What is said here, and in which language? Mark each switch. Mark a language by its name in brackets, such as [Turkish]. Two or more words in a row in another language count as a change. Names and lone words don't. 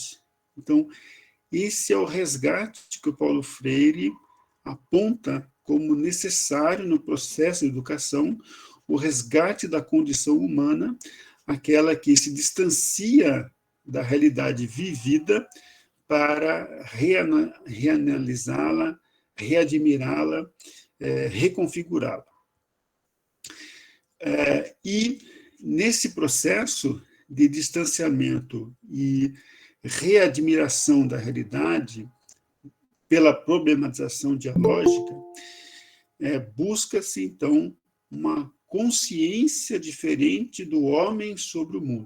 [Portuguese] Então, esse é o resgate que o Paulo Freire aponta como necessário no processo de educação o resgate da condição humana, aquela que se distancia da realidade vivida para reanalisá-la, readmirá-la, reconfigurá-la. E nesse processo de distanciamento e readmiração da realidade, pela problematização dialógica, busca-se, então, uma consciência diferente do homem sobre o mundo.